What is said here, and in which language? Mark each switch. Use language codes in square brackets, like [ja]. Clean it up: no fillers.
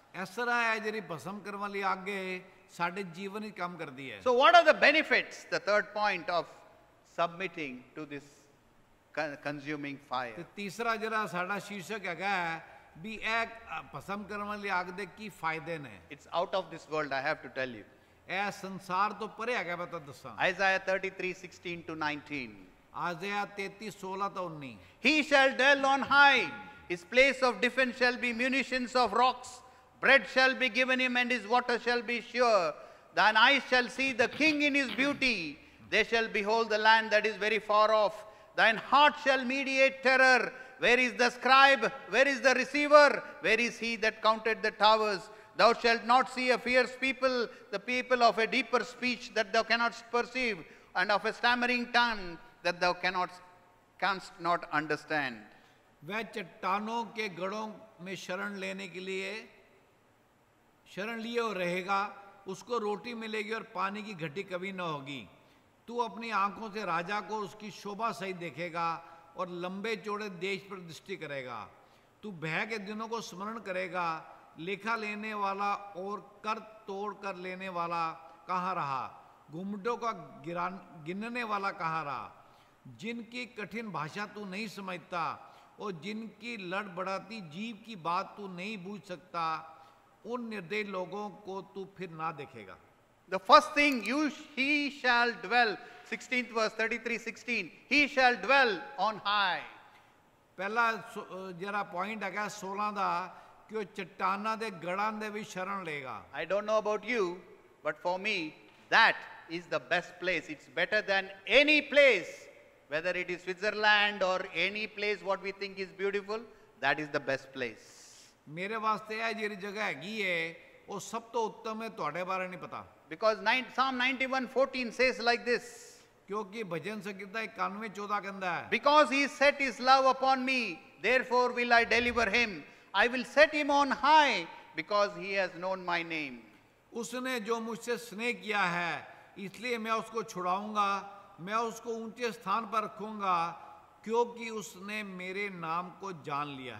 [pa] ਇਸ ਤਰ੍ਹਾਂ ਹੈ ਜਿਹੜੀ ਭਸਮ ਕਰਨ ਵਾਲੀ ਅੱਗ ਸਾਡੇ ਜੀਵਨ ਵਿੱਚ ਕੰਮ ਕਰਦੀ ਹੈ। [en] So what are the benefits, the third point, of submitting to this consuming [pa] ਤੇ [en] fire? [pa] ਤੀਸਰਾ ਜਿਹੜਾ ਸਾਡਾ ਸ਼ੀਰਸ਼ਕ ਹੈਗਾ ਵੀ ਇਹ ਭਸਮ ਕਰਨ ਵਾਲੀ ਅੱਗ ਦੇ ਕੀ ਫਾਇਦੇ ਨੇ। [en] It's out of this world, I have to tell you. [pa] ਇਹ ਸੰਸਾਰ ਤੋਂ ਪਰੇ ਹੈਗਾ ਮੈਂ ਤੁਹਾਨੂੰ ਦੱਸਾਂ। [en] Isaiah 33:16 to 19. [pa] ਆਇਜ਼ਾਇਆ 33:16 ਤੋਂ 19। [en] He shall dwell on high, his place of defense shall be munitions of rocks. Bread shall be given him, and his water shall be sure. Thine eyes shall see the king in his beauty. They shall behold the land that is very far off. Thine heart shall meditate terror. Where is the scribe? Where is the receiver? Where is he that counted the towers? Thou shalt not see a fierce people, the people of a deeper speech that thou cannot perceive, and of a stammering tongue that thou canst not understand. [hi] वह चट्टानों के गढ़ों में शरण लेने के लिए शरण लिए और रहेगा, उसको रोटी मिलेगी और पानी की घटी कभी न होगी। तू अपनी आंखों से राजा को उसकी शोभा सहित देखेगा और लंबे चौड़े देश पर दृष्टि करेगा। तू भय के दिनों को स्मरण करेगा, लेखा लेने वाला और कर तोड़ कर लेने वाला कहाँ रहा, घुमटों का गिनने वाला कहाँ रहा, जिनकी कठिन भाषा तू नहीं समझता और जिनकी लड़बड़ाती जीव की बात तू नहीं बूझ सकता, उन निर्दयी लोगों को तू फिर ना देखेगा। [en] The first thing, he shall dwell, 16th verse 33:16, he shall dwell on high. [pa] पहला जरा पॉइंट है 16 ਦਾ कि ਉਹ ਚਟਾਨਾਂ ਦੇ ਗੜਾਂ ਦੇ ਵਿੱਚ ਸ਼ਰਨ ਲੇਗਾ। [en] I don't know about you, but for me, that is the best place. It's better than any place, whether it is Switzerland or any place what we think is beautiful, that is the best place. [pa] ਮੇਰੇ ਵਾਸਤੇ ਇਹ ਜਿਹੜੀ ਜਗ੍ਹਾ ਹੈਗੀ ਏ ਉਹ ਸਭ ਤੋਂ ਉੱਤਮ ਹੈ, ਤੁਹਾਡੇ ਬਾਰੇ ਨਹੀਂ ਪਤਾ। [en] Because Psalm 91:14 says like this. [pa] ਕਿਉਂਕਿ ਭਜਨ ਸੰਗੀਤਾ 91:14 ਕਹਿੰਦਾ ਹੈ, [en] Because he set his love upon me, therefore will I deliver him. I will set him on high because he has known my name. [hi] उसने जो मुझसे स्नेह किया है इसलिए मैं उसको छुड़ाऊंगा, मैं उसको ऊंचे स्थान पर रखूंगा क्योंकि उसने मेरे नाम को जान लिया है।